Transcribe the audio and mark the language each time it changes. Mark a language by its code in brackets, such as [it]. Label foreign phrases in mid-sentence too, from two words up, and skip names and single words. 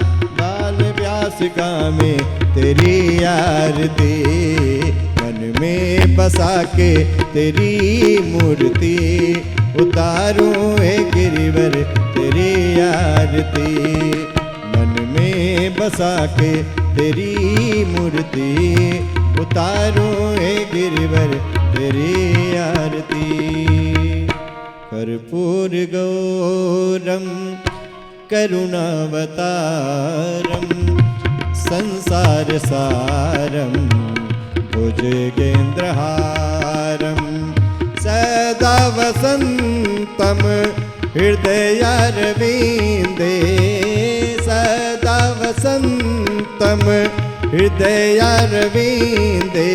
[hi] व्यास गावे तेरी आरती, मन में बसा के तेरी मूर्ति उतारो हे गिरिवर तेरी आरती। मन में बसा के तेरी मूर्ति उतारो हे गिरिवर तेरी आरती। [sa] कर्पूर गौरम करुणावतारम, संसार सारम भुजगेन्द्रहारम। सदा वसंतम हृदयारविंदे, सदा वसंतम हृदयारविंदे।